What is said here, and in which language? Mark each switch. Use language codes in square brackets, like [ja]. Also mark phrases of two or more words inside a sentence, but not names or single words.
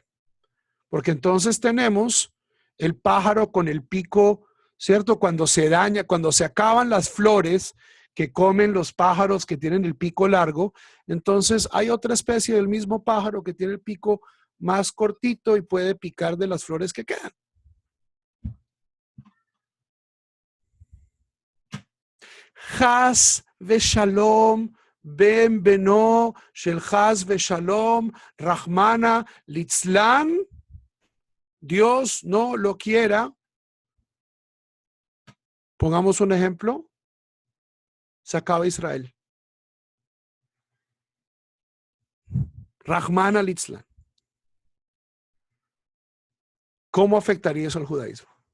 [es] Porque entonces tenemos el pájaro con el pico, ¿cierto? Cuando se daña, cuando se acaban las flores que comen los pájaros que tienen el pico largo, entonces hay otra especie del mismo pájaro que tiene el pico más cortito y puede picar de las flores que quedan. [he] חס ושלום בן בנו של חס ושלום [arc] רחמנא ליצלן. [es] Dios no lo quiera. Pongamos un ejemplo. Se acaba Israel. [arc] רחמנא ליצלן. [es] ¿Cómo afectaría eso al judaísmo?